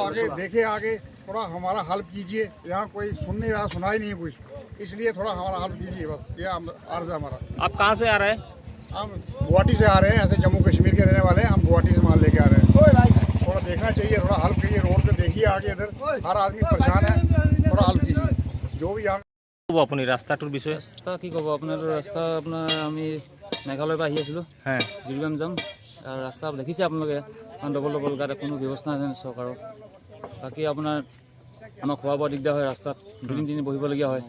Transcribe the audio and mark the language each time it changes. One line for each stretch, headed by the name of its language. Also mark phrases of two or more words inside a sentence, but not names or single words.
Hindi: आगे देखे, आगे थोड़ा हमारा हेल्प कीजिए। यहाँ कोई सुन नहीं रहा, सुना ही नहीं कुछ, इसलिए थोड़ा हमारा हेल्प कीजिए, बस ये अर्ज है हमारा। आप कहाँ से आ रहे हैं? हम गुवाहाटी से आ रहे हैं, ऐसे जम्मू कश्मीर के रहने वाले हैं, हम गुवाहाटी से माल लेके आ रहे हैं। थोड़ा देखना चाहिए, थोड़ा हेल्प कीजिए, रोड पे देखिए आगे, इधर हर आदमी परेशान है, थोड़ा हेल्प कीजिए जो भी यहाँ।
Assamese: আপুনি ৰাস্তাটোৰ বিষয়ে ৰাস্তা কি ক'ব, আপোনাৰ ৰাস্তা আপোনাৰ আমি মেঘালয়ৰ পৰা আহি আছিলোঁ, হ্যাঁ জিৰগাম যাম। আৰু ৰাস্তা দেখিছে আপোনালোকে, ডবল ডবল গাড়ী, কোনো ব্যৱস্থা নাই চৰকাৰৰ। বাকী আপোনাৰ আমাৰ খোৱা বোৱা দিগদাৰ হয়, ৰাস্তাত 2 দিন বহিবলগীয়া হয়।